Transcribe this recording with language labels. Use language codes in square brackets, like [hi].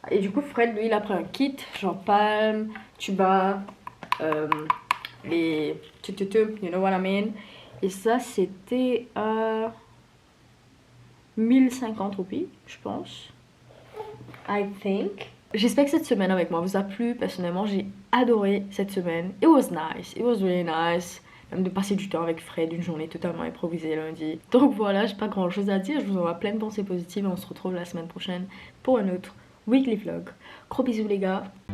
[fr] Et du coup Fred, lui, il a pris un kit, genre palme, tuba, les [en] you know what I mean. [fr] Et ça c'était à 1050 roupies, je pense. [en] I think. [fr] J'espère que cette semaine avec moi vous a plu. Personnellement, j'ai adoré cette semaine. [en] It was nice, it was really nice. [fr] Même de passer du temps avec Fred, une journée totalement improvisée lundi. Donc voilà, j'ai pas grand chose à dire. Je vous envoie plein de pensées positives et on se retrouve la semaine prochaine pour un autre weekly vlog. Gros bisous les gars.